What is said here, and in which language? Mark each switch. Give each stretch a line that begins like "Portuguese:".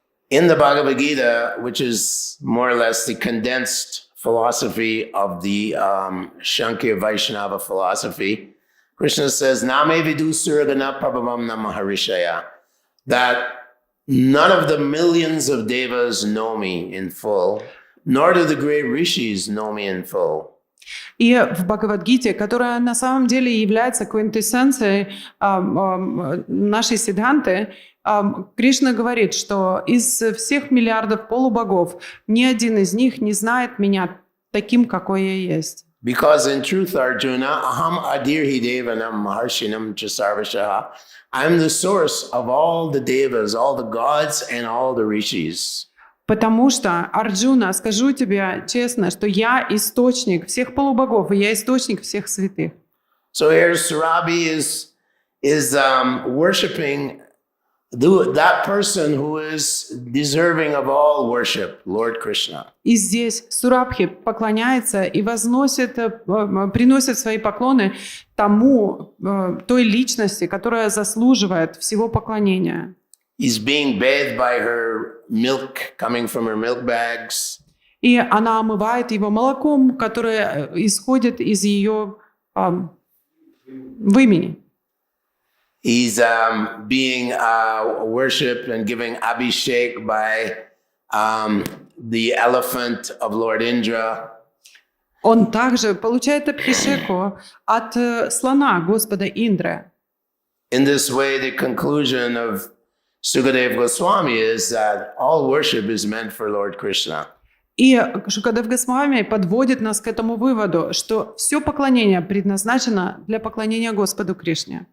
English: In the Bhagavad Gita, which is more or less the condensed philosophy of the Shankya Vaishnava philosophy, Krishna says,
Sanskrit: Name vidu suragana prabhavam namaharishaya,
English: that none of the millions of devas know me in full, nor do the great rishis know me in full.
Russian: И в Бхагавад-гите, которая на самом деле является квинтэссенцией нашей сиддханты, Кришна говорит, что из всех миллиардов полубогов ни один из них не знает меня таким, какой я есть.
English: Because in truth, Arjuna,
Sanskrit: aham adirhi devanam maharshinam chasarvashaha.
English: I'm the source of all the devas, all the gods, and all the rishis.
Russian: Потому что, Арджуна, скажу тебе честно, что я источник всех полубогов, и я источник всех святых.
English: So here Surabhi is worshiping that person who is deserving of all worship, Lord Krishna.
Russian: И здесь Сурабхи поклоняется и возносит, приносит свои поклоны тому, той личности, которая заслуживает всего поклонения.
English: He's being bathed by her milk coming from her milk bags.
Russian: И она омывает его молоком, которое исходит из ее вымени.
English: He's being worshipped and giving abhishek by the elephant of Lord Indra.
Russian: Он также получает абхишеку от слона Господа Индры.
English: In this way, the conclusion of Sukadeva Goswami is that all worship is meant for Lord Krishna.
Russian: И Шукадев Госвами подводит нас к этому выводу, что все поклонение предназначено для поклонения Господу Кришне.